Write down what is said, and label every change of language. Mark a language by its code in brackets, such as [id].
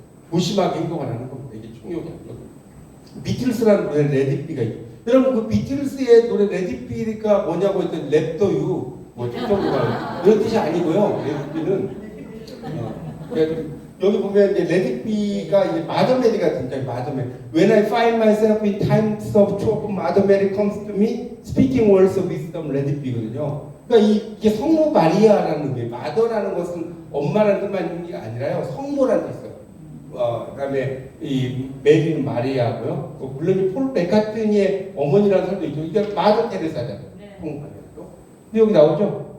[ko] 무심하게 행동하는 겁니다. 이게 총욕이야. 비틀스라는 노래 레디비가 있고 여러분 그 비틀스의 노래 레디비가 뭐냐고 했더니 랩더유 뭐 정도가 이런 뜻이 아니고요. 레디비는 그러니까 여기 보면 이제 레디비가 이제 마더메리가 등장해. 마더메리. [en] When I find myself in times of trouble, Mother Mary comes to me, speaking words of wisdom. [ko] 레디비거든요. 그러니까 이게 성모 마리아라는 게 마더라는 것은 엄마라는 뜻만 게 아니라요. 성모라는 뜻이 있어요. 그다음에 이 메리는 마리아고요. 물론 이 폴 맥카트니의 어머니라는 사람도 있죠. 이게 마더 테레사잖아요. 성모 마리아도. 근데 여기 나오죠.